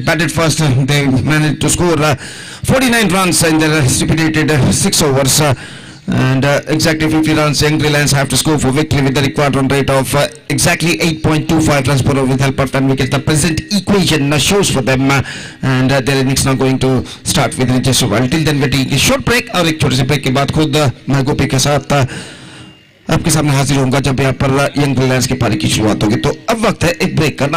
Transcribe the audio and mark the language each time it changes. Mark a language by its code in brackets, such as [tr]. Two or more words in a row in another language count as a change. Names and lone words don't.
[en] Batted first, they managed to score 49 runs in their stipulated 6 overs. And exactly 50 runs Young Reliance have to score for victory with the required run rate of exactly 8.25 runs per over with help of 10 wickets. The present equation shows for them, and their innings now going to start within just a while. Till then, we'll take a short break, [hi] और एक छोटे से ब्रेक के बाद खुद मैं गोपी के साथ आपके सामने हाजिर होऊंगा जब यहाँ पर यंग रिलायंस की पारी की शुरुआत होगी. तो अब वक्त है एक ब्रेक करना.